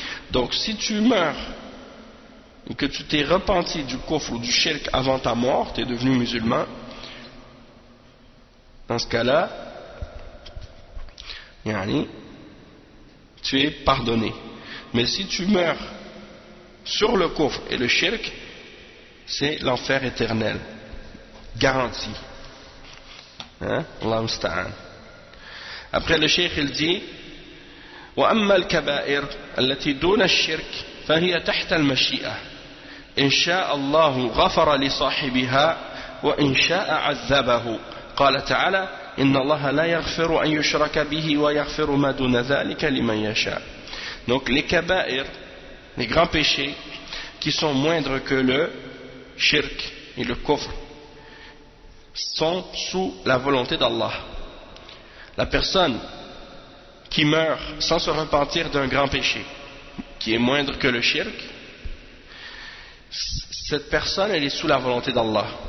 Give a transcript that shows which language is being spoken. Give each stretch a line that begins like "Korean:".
French: Donc si tu meurs et que tu t'es repenti du kufr ou du shirk avant ta mort, tu es devenu musulman, dans ce cas là tu es pardonné. Mais si tu meurs sur le kufr et le shirk, c'est l'enfer éternel garanti.
Arabic: Allah musta'an.
French: Après le cheikh il dit
Arabic: وأما الكبائر التي دون الشرك فهي تحت المشيئة إن شاء الله غفر لصاحبها وإن شاء عذبه. قال تعالى إن الله لا يغفر أن يشرك به ويغفر ما دون ذلك لمن يشاء.
French: Donc les kaba'ir, les grands péchés qui sont moindres que le shirk et le kufr, sont sous la volonté d'Allah. La personne qui meurt sans se repentir d'un grand péché qui est moindre que le shirk, cette personne elle est sous la volonté d'Allah.